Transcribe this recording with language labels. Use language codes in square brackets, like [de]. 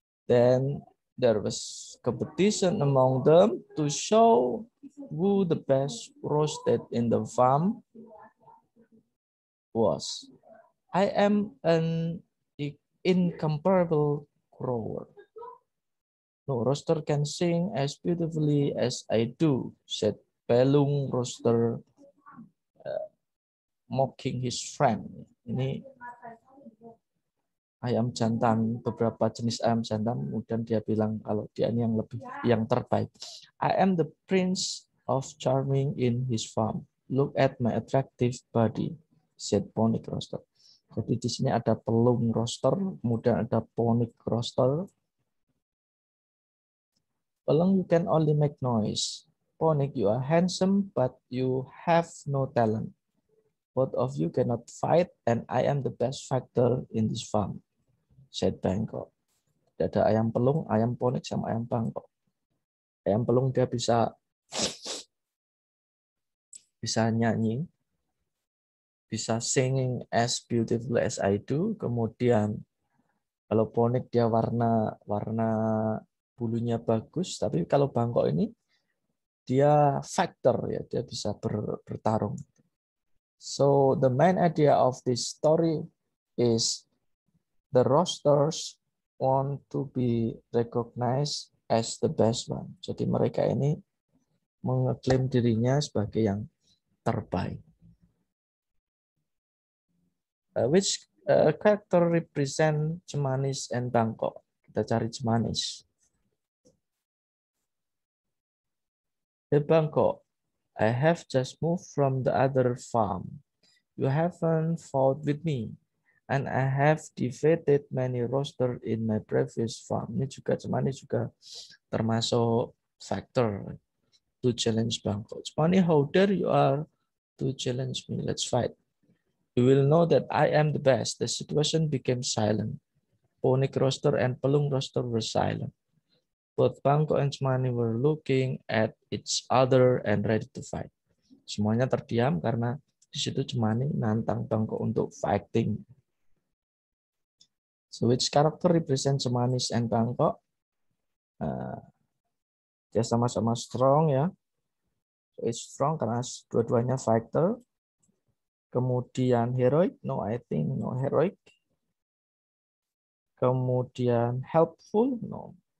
[en] Then there was competition among them to show who the best roasted in the farm was. I am an incomparable crower. No rooster can sing as beautifully as I do, said Pelung Rooster, mocking his friend. [id] Ini ayam jantan, beberapa jenis ayam jantan, kemudian dia bilang kalau dia ini yang terbaik. [en] I am the prince of charming in his farm. Look at my attractive body, said Ponic Rooster. [id] Jadi di sini ada Pelung Rooster, kemudian ada Ponic Rooster. [en] Pelung, you can only make noise. Ponic, you are handsome, but you have no talent. Both of you cannot fight, and I am the best fighter in this farm, said Bangkok. [id] Ada ayam pelung, ayam Ponic, sama ayam Bangkok. Ayam pelung dia bisa nyanyi, [en] bisa singing as beautiful as I do. [id] Kemudian kalau Phonik dia warna bulunya bagus, tapi kalau Bangkok ini dia fighter ya, dia bisa bertarung. [en] So the main idea of this story is the roasters want to be recognized as the best one. [id] Jadi mereka ini mengeklaim dirinya sebagai yang terbaik. [en] Which character represent Cemanis and Bangkok? [id] Kita cari Cemanis. [en] Hey Bangkok, I have just moved from the other farm. You haven't fought with me, and I have defeated many roosters in my previous farm. [id] Ini juga Cemanis juga termasuk factor [en] to challenge Bangkok. Cemani, how dare you are to challenge me? Let's fight. You will know that I am the best. The situation became silent. Phonik roster and Pelung roster were silent. Both Bangkok and Cemani were looking at each other and ready to fight. [id] Semuanya terdiam karena di situ Cemani nantang Bangkok untuk fighting. [en] So which character represent Cemanis and Bangkok? [id] Dia sama-sama strong ya. [en] So it's strong [id] karena dua-duanya fighter. [en] Kemudian heroic, no I think no heroic. Kemudian helpful, no.